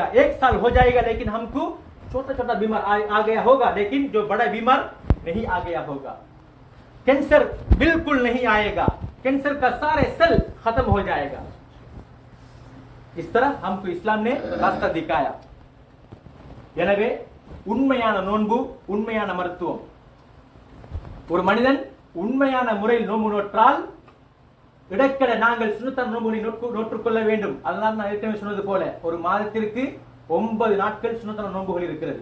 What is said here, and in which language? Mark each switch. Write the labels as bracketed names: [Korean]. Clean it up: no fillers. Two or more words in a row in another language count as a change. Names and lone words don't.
[Hindi] 1 साल हो जाएगा लेकिन हमको छोटा छोटा बीमार आ गया होगा, लेकिन जो बड़ा बीमार नहीं आ गया होगा। कैंसर बिल्कुल नहीं आएगा, कैंसर का सारे सेल खत्म हो जाएगा। इस तरह हमको इस्लाम ने रास्ता दिखाया। [Tamil] எனவே உண்மையான நோன்பு, உண்மையான மருத்துவம். ஒரு மனிதன் உண்மையான முறையில் நோன்பு நோற்றால் இடைக்கட நாங்கள் சுன்னத்தான நோன்புகளை நோற்றுக்கொள்ள வேண்டும். அதனால் நான் ஏற்கனவே சொன்னது போல ஒரு மாதத்திற்கு 9 நாட்கள் சுன்னத்தான நோன்புகள் இருக்கிறது.